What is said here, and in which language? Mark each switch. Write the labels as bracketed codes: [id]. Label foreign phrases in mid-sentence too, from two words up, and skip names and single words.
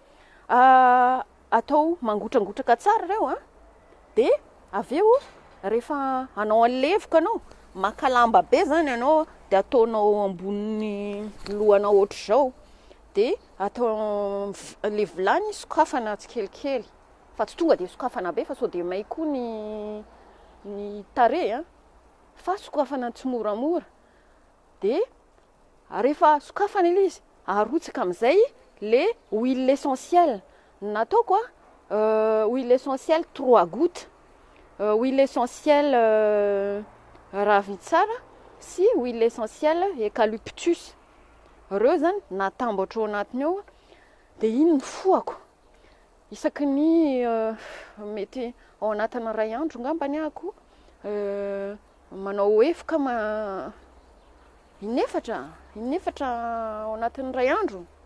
[mg] atao mangotragotraka tsara reo de aveo rehefa anao an'le evoka anao, maka lamba be zany anao de ataonao ambony lohanao ohatra zao, de atao le vilany sokafana tsikelikely, fa tsy tonga de sokafana be fa sao de may koa ny tare fa sokafana tsimoramora. De rehefa sokafana ilay izy arotsaka am'izay le [fr] huile essentielle. Nataoko huile essentielle 3 gouttes, huile essentielle Ravintsara sy huile essentielle eucalyptus. [mg] Reo zany natambatra ao anatiny ao de iny foako isaky ny mety ao anatina 2 andro ngambany ako manao evoka inefatra ao anatin'ny 2 andro.